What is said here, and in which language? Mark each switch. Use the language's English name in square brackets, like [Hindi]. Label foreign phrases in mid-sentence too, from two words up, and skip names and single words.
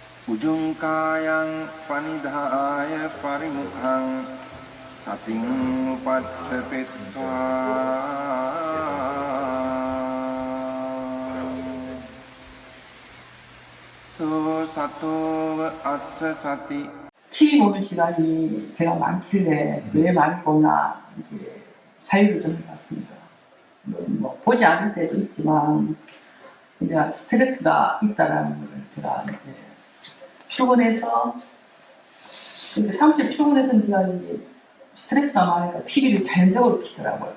[Pali] Ujungkayang panidhaya parimukhang sating upaddapitva so sato assa sati. [Korean] TV 보는 시간이 제가 많길래 왜 많이 보나 이제 사유를 좀 해봤습니다. 뭐 보지 않을 때도 있지만 그냥 스트레스가 있다라는 걸 제가 이제 출근해서 이제 사무실 출근해서 제가 이제 스트레스가 많으니까 TV를 자연적으로 켜더라고요.